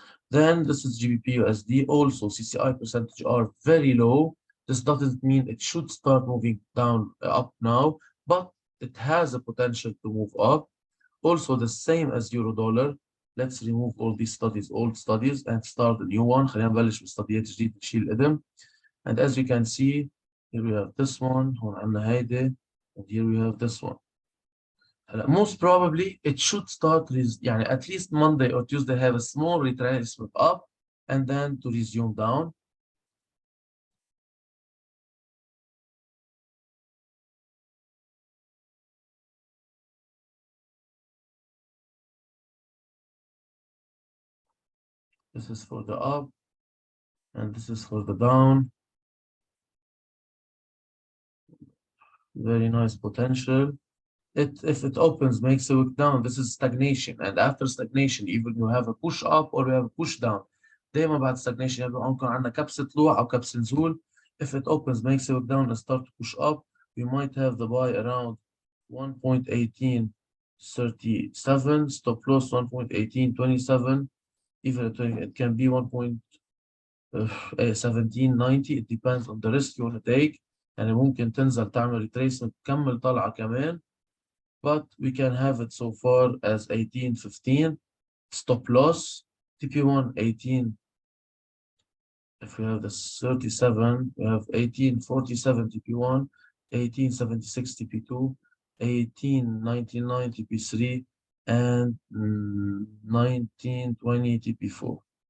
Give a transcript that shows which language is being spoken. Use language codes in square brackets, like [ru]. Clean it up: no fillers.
[en] Then this is GBP USD. Also, CCI percentage are very low. This doesn't mean it should start moving down up now, but it has a potential to move up. Also, the same as Euro dollar. Let's remove all these studies, old studies, and start a new one. [ar] خلينا نبلش بستديات جديدة نشيل القدم. [en] And as you can see, here we have this one, [ar] هون عندنا هيدي, [en] and here we have this one. Most probably it should start يعني at least Monday or Tuesday have a small retracement up and then to resume down. This is for the up and this is for the down. Very nice potential. If it opens, makes a wick down, this is stagnation. And after stagnation, even you have a push up or you have a push down. [ar] دايما بعد stagnation يبقى ممكن عندنا كبسة طلوع أو كبسة نزول. [en] If it opens, makes a wick down and start to push up, we might have the buy around 1.1837, stop loss 1.1827, even it can be 1.1790. It depends on the risk you want to take. [ar] يعني ممكن تنزل تعمل retracement تكمل طلعة كمان. [en] But we can have it so far as 1815, stop loss, TP1 18. If we have the 37, we have 1847 TP1, 1876 TP2, 1899 TP3, and 1920 TP4.